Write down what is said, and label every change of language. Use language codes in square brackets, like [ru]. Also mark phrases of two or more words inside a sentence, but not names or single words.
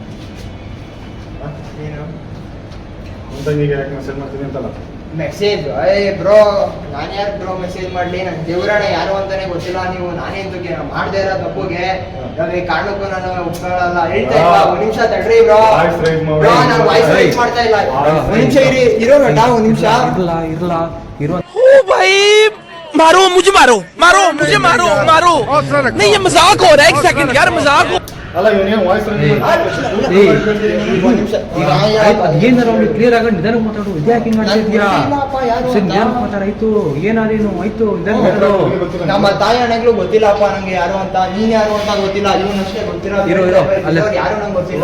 [en] message bro [kn] ನಾನು ಯಾರು [en] bro message [kn] ಮಾಡ್ಲಿ? ನನ್ ದೇವ್ರಣ್ಣ ಯಾರು ಅಂತಾನೆ ಗೊತ್ತಿಲ್ಲ. ನೀವು ನಾನೇ ಅಂತಕ್ಕೆ ಮಾಡ್ದೇ ಇರೋ ತಪ್ಪುಗೆ ಈ ಕಾರಣಕ್ಕೂ ನಾನು ಒಪ್ಕೊಳ್ಳಲ್ಲ. ಹೇಳ್ತಾ ಇಲ್ಲ, ಒಂದ್ ನಿಮಿಷ ತಡ್ರಿ ಬ್ರೋ. ಬ್ರೋ ನಾನು [en] voice raise [kn] ಮಾಡ್ತಾ ಇಲ್ಲ. ಒಂದ್ ನಿಮಿಷ ಇರೋ ನಟ, ಒಂದ್ ನಿಮಿಷ ಇರೋ. [hi] मारो मुझे, मारो मुझे, मारो नहीं, ये मजाक हो रहा है. एक सेकंड यार, मजाक हो. [kn] ಅಲ್ಲ ಇವನೇನು ವಾಯ್ಸ್ ಏನಾರ ಅವ್ನಿಗೆ ಕ್ಲಿಯರ್ ಆಗ ನಿಧಾನ ಮಾತಾಡು. ಇದ್ಯಾಕೆ ಹಿಂಗ್ ಮಾಡ್ತಿದ್ಯಾ? ಮಾತಾಡಾಯ್ತು, ಏನಾದೇನು ಆಯ್ತು? ನಮ್ಮ ತಾಯಿ ಅಣ್ಣಗಳು ಗೊತ್ತಿಲ್ಲಪ್ಪ ನಂಗೆ ಯಾರು ಅಂತ. ನೀನ್ ಯಾರು ಅಂತ ಗೊತ್ತಿಲ್ಲ. ಇವನಷ್ಟೇ ಗೊತ್ತಿರೋ. ಯಾರು ನಂಗೆ ಗೊತ್ತಿಲ್ಲ.